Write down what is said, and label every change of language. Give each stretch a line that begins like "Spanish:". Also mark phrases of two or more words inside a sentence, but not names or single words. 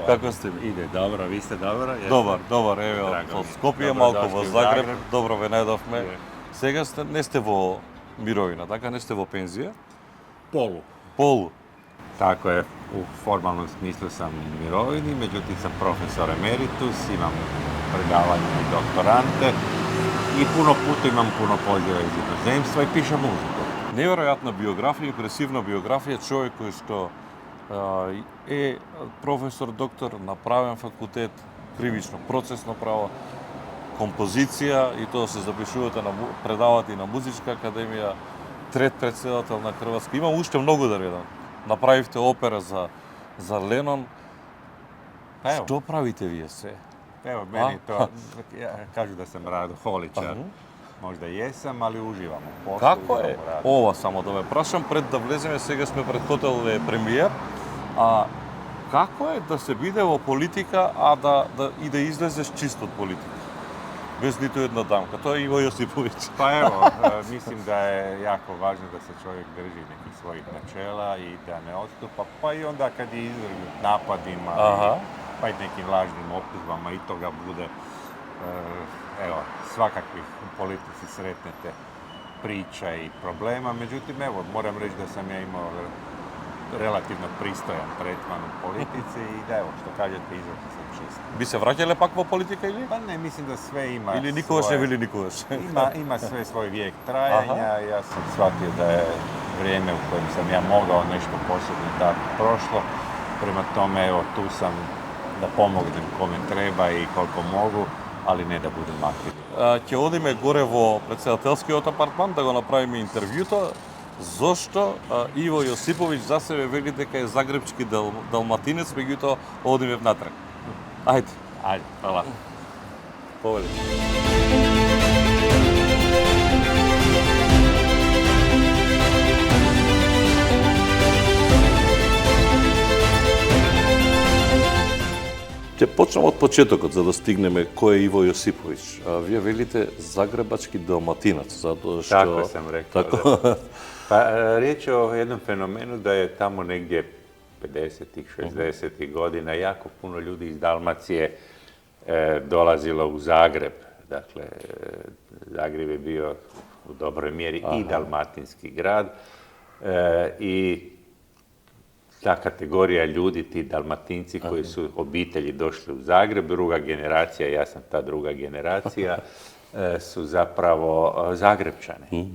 Macedonian: Како сте ви?
Croatian: Ide dobro, vi ste dobro?
Macedonian: Добар, еве Драго од ми е. Скопје, Добро малку дошли во
Croatian: у
Macedonian: Загреб, Загреб. добро ве најдовме.
Croatian: Je.
Macedonian: Сега не сте во мировина, така не сте во пензија?
Croatian: Polu.
Macedonian: Полу.
Croatian: Tako je, u formalnom smislu sam u mirovini, međutim sam profesor emeritus, imam predavanje i doktorante i puno poziva iz inozemstva i pišem muziku.
Macedonian: Неверојатна биографија, импресивна биографија, човек кој што е професор доктор на правен факултет, кривично процесно право, композиција и тоа се запишувате на предавате и на Музичка академија, трет председател на Хрватска. Имам уште многу да редам. Направивте опера за Ленон.
Croatian: Pa evo,
Macedonian: Што правите вие се?
Croatian: evo meni to, kažu da sam radoholičar. Možda jesam, ali uživam u poslu.
Macedonian: Како
Croatian: uživam
Macedonian: е
Croatian: u radu.
Macedonian: ова, само да ме прашам пред да влеземе, сега сме пред хотел премиер, а како е да се биде во политика, а и да излезеш чист од политика? Без ниту една дамка. Тоа е Иво Јосиповиќ.
Croatian: Pa evo, mislim da je jako važno da se čovjek drži nekih svojih načela i da ne odstupa, pa i onda kad je izvrgnut napadima, pa i nekim lažnim optužbama i toga bude, evo, svakakvih u politici sretnete priča i problema, međutim, evo, moram reći da sam ja imao relativno pristojan tretman u politici i da, evo, što kažete, izašao sam čist.
Macedonian: Би се враќале пак во политика или?
Croatian: Pa ne, mislim da sve ima
Macedonian: Или никогаш не
Croatian: svoje-
Macedonian: били никогаш?
Croatian: Ima sve svoj vijek trajanja. Ja sam shvatio da je vrijeme u kojem sam ja mogao nešto posebno tako prošlo. Prema tome, evo, tu sam da pomognem kome treba i koliko mogu, ali ne da budem aktivni.
Macedonian: Ќе одиме горе во председателскиот апартман да го направиме интервјуто. Зошто Иво Јосиповиќ за себе вели дека е загребчки далматинец, меѓутоа одиме внатрек. Ајде.
Croatian: Ajde, hvala.
Macedonian: Повели. Ќе почнем од почетокот за да стигнеме кој е Иво Јосиповиќ. Вие велите загребачки далматинец, затоа што
Croatian: Tako sam rekao. Tako. Da. Pa riječ je o jednom fenomenu da je tamo negdje 50-ih, 60-ih godina jako puno ljudi iz Dalmacije dolazilo u Zagreb. Dakle, Zagreb je bio u dobroj mjeri i dalmatinski grad i ta kategorija ljudi, ti Dalmatinci koji su obitelji došli u Zagreb, druga generacija, ja sam ta druga generacija, su zapravo Zagrebčani.